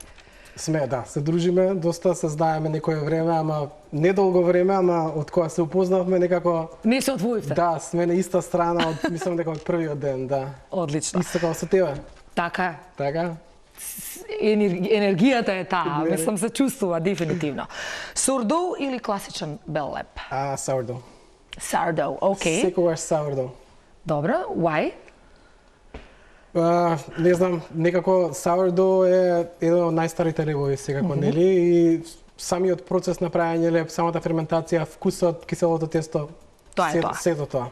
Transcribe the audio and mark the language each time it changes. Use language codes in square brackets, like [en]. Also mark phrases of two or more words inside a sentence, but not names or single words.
[mk] Сме, да, се дружиме, доста се знаеме некое време, ама недолго време, ама од кога се упознавме некако. Не се одвоивте. Да, сме на иста страна, мислам дека од првиот ден, да. Одлично. Исто како со тебе. Така е. Така? Енергијата е таа, мислам се чувствува дефинитивно. Sourdough или класичен бел леб? Sourdough. Sourdough, окей. Секогаш sourdough. Добро, why? Не знам, некако sourdough е еден од најстарите лебови секако, нели? И самиот процес на правење леб, самата ферментација, вкусот, киселото тесто, Тоа е тоа. сето тоа.